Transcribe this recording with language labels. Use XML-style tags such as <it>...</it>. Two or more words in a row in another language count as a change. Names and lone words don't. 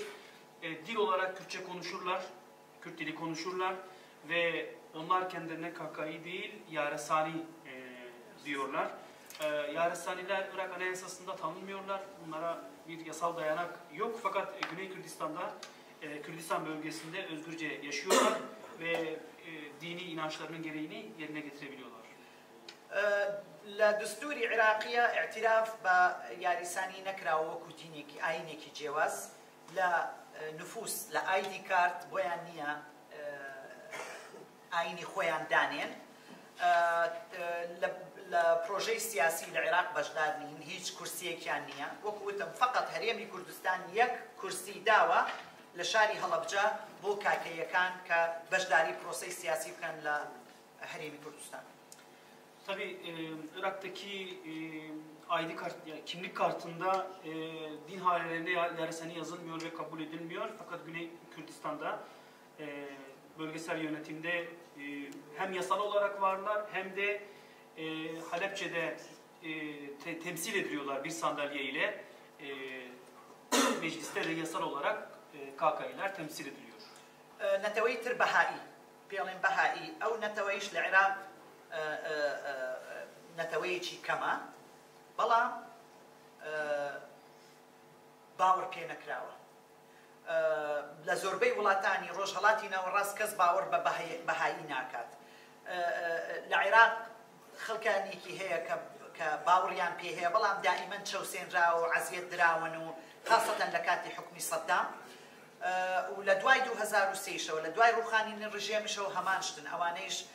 <tr>Dil olarak Kürtçe konuşurlar. Kürt dili konuşurlar ve onlar kendilerine KKİ değil, Yaresani diyorlar. Yaresaniler Irak Anayasası'nda tanınmıyorlar. Bunlara bir yasal dayanak yok. Fakat Güney Kürdistan'da, Kürdistan bölgesinde özgürce yaşıyorlar ve dini inançlarının gereğini yerine getirebiliyorlar.</tr> <ckb>لدستوری عراقیە اعتراف بە یاریسانی نەکراوە وەکو دینێکی ئاینێکی جیاواز لە نفوس لە ئایدی کارت بۆیان نییە ئاینی خۆیان دانێن لە پرۆژەی سیاسی لە عێراق بەشدار نین هیچ کورسیەکیان نییە وەکو وتم فقط هەرێمی کوردستان یەک کورسی داوە لە شاری هەڵەبجە بۆ کاکەیەکان کە بەشداری پرۆسەی سیاسی بکەن لە هەرێمی کوردستان.</ckb> <tr>Tabii Irak'taki ID kart, yani kimlik kartında din halelerine Yaresani yazılmıyor ve kabul edilmiyor. Fakat Güney Kürdistan'da bölgesel yönetimde hem yasal olarak varlar hem de Halepçe'de temsil ediliyorlar bir sandalye ile. Mecliste de yasal olarak KKİ'ler temsil ediliyor.</tr> <ckb>نەتەوەی تر بەهایی پێڵێن بەهایی ئەو نەتەوەیش لە عێراق نەتەوەیەکی کەمە بەڵام باوەڕ پێ نەکراوە لە زۆربەی وڵاتانی ڕۆژهەڵاتی ناوەڕاست کەس باوەڕ بە بەهایی ناکات لە عێراق خەڵکانێکی هەیە کە باوەڕیان پێ هەیە بەڵام دائیمەن چەوسێنراوە و عەزیەت دراون و خاصەتەن لە کاتی حکومی سەدام و لە دوای 2003 لە دوای ڕوخانینی ڕژێمیشەوە هەمان شتن ئەوانەیش</ckb>